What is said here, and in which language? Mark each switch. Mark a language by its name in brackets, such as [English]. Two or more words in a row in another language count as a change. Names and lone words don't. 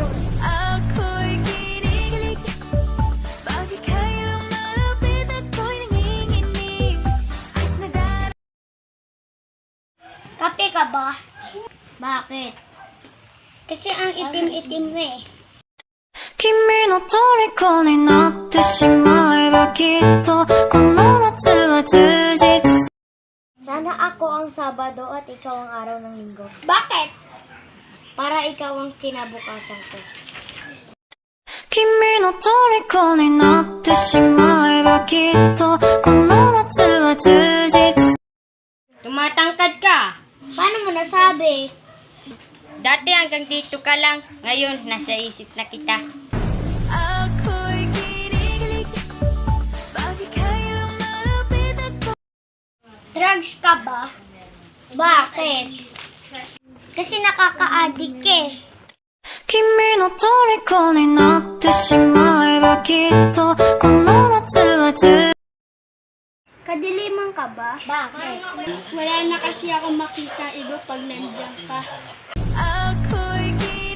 [Filipino] Ako'y kinikilig, bakit kailang malapit ako'y nanginginig, at nadarama. Kape ka ba? Bakit? Kasi ang itim-itim mo eh. [Japanese] 君の虜になってしまえばきっとこの夏は充実 [Filipino] Sana ako ang Sabado at ikaw ang araw ng Linggo. Bakit? Para ikaw ang kinabukasan ko. [Japanese] 君の虜になってしまえばきっとこの夏は充実 [Filipino] Tumatangkad ka. Paano mo nasabi? Dati hanggang dito ka lang. Ngayon, nasa isip na kita. Ako'y kinikilig, bakit kailang malapit ako. Drugs ka ba? Bakit? Kasi nakaka-addict eh. [Japanese] 君の虜になってしまえばきっとこの夏は充実 [Filipino] Kadiliman ka ba? Bakit? Wala na kasi ako makita iba pag nandiyan ka. Ako'y